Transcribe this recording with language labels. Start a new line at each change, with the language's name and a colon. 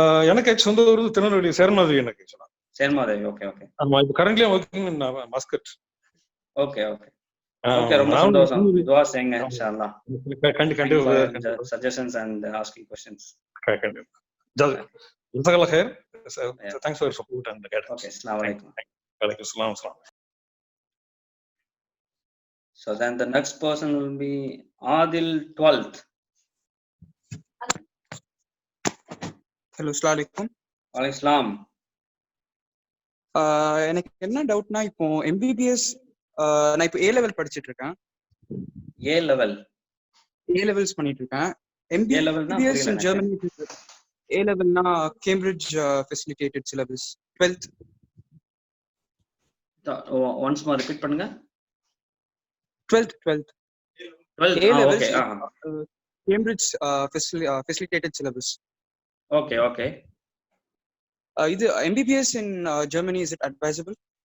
Tamil: எனக்கு சொந்த ஊர் திருநெல்வேலி சேர்மாதேவி. எனக்கு சேர்மாதேவி. Okay okay. ஆமா, இப்போ
English: Currently working in Muscat.
Tamil: ஓகே ஓகே ஓகே, ரொம்ப சந்தோஷம். துஆ செய்யுங்க இன்ஷாஅல்லாஹ். கண்டிப்பா
English: Suggestions and asking questions.
Tamil: கண்டிப்பா.
Arabic: ஜஸாக்கல்லாஹ் خير.
English: Thanks for your support and guidance. Okay,
Arabic: assalamu alaikum. Wa alaikum assalam.
English: So then the next person will be Adil 12th.
Arabic: ஹலோ, அஸ்ஸலாமு அலைக்கும். வலைக்கம்.
Tamil: எனக்கு என்ன டவுட்னா, இப்போ எம்பிபிஎஸ் நான் இப்போ ஏ லெவல் படிச்சுட்டு இருக்கேன். ஏ லெவல்ஸ் பண்ணிட்டு இருக்கேன்.
English: MBBS in Germany. A லெவல்னா Cambridge facilitated syllabus 12th. Once more repeat
Tamil: பண்ணுங்க.
English: 12th A levels Cambridge facilitated syllabus. Okay.
Tamil: இது
English: MBBS in Germany, is it advisable?